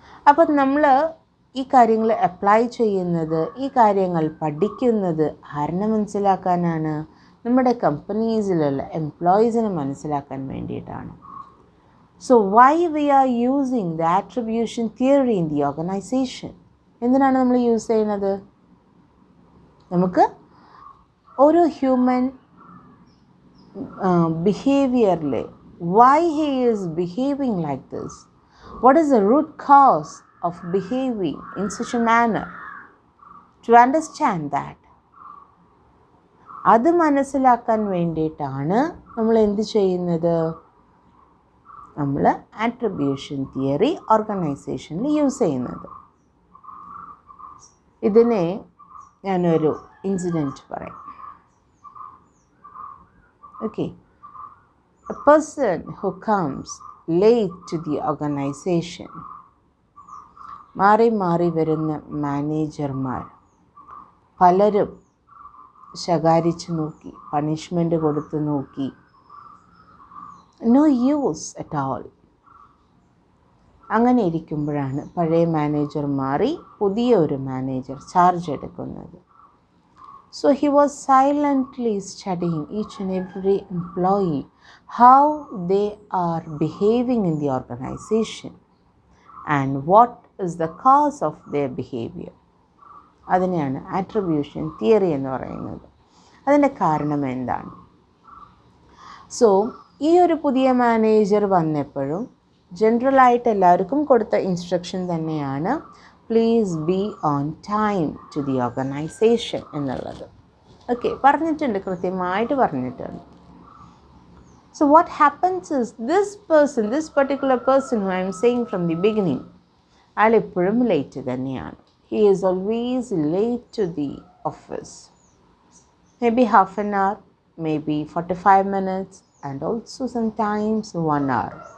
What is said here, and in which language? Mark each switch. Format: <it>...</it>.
<ml>അപ്പം നമ്മൾ ഈ കാര്യങ്ങൾ അപ്ലൈ ചെയ്യുന്നത്, ഈ കാര്യങ്ങൾ പഠിക്കുന്നത് ആരിനെ മനസ്സിലാക്കാനാണ്? നമ്മുടെ കമ്പനീസിലുള്ള എംപ്ലോയീസിനെ മനസ്സിലാക്കാൻ വേണ്ടിയിട്ടാണ്.</ml> <en>So why we are using the attribution theory in the organisation?</en> <ml>എന്തിനാണ് നമ്മൾ യൂസ് ചെയ്യുന്നത്? നമുക്ക് ഓരോ human ബിഹേവിയറിൽ</ml> <en>Why he is behaving like this, what is the root cause of behaving in such a manner, to understand that.</en> <ml>അത് മനസ്സിലാക്കാൻ വേണ്ടിയിട്ടാണ് നമ്മൾ എന്ത് ചെയ്യുന്നത്? നമ്മൾ ആട്രിബ്യൂഷൻ തിയറി ഓർഗനൈസേഷനിൽ യൂസ് ചെയ്യുന്നത്. ഇതിനെ ഞാനൊരു ഇൻസിഡൻറ്റ് പറയാം.</ml> <en>okay, a person who comes late to the organization,</en> <ml>മാറി മാറി വരുന്ന മാനേജർമാർ പലരും ശകാരിച്ച് നോക്കി, പണിഷ്മെൻ്റ് കൊടുത്ത് നോക്കി,</ml> <en>No use at all.</en> <ml>അങ്ങനെ ഇരിക്കുമ്പോഴാണ് പഴയ മാനേജർ മാറി പുതിയ ഒരു മാനേജർ ചാർജ് എടുക്കുന്നത്.</ml> <en>So he was silently studying each and every employee, how they are behaving in the organization and what is the cause of their behavior.</en> <ml>അതിനെയാണ് attribution theory എന്ന് പറയുന്നത്. അതിൻ്റെ കാരണം എന്താണ്? സോ ഈ ഒരു പുതിയ മാനേജർ വന്നപ്പോഴും ജനറലായിട്ട് എല്ലാവർക്കും കൊടുത്ത ഇൻസ്ട്രക്ഷൻ തന്നെയാണ്,</ml> <en>please be on time to the organisation</en> <ml>എന്നുള്ളത്. ഓക്കെ, പറഞ്ഞിട്ടുണ്ട്, കൃത്യമായിട്ട് പറഞ്ഞിട്ടുണ്ട്.</ml> <en>So what happens is, this particular person who I am saying from the beginning,</en> <ml>അയാൾ എപ്പോഴും ലേറ്റ് തന്നെയാണ്.</ml> <en>He is always late to the office. Maybe half an hour, maybe 45 minutes, and also sometimes 1 hour.</en>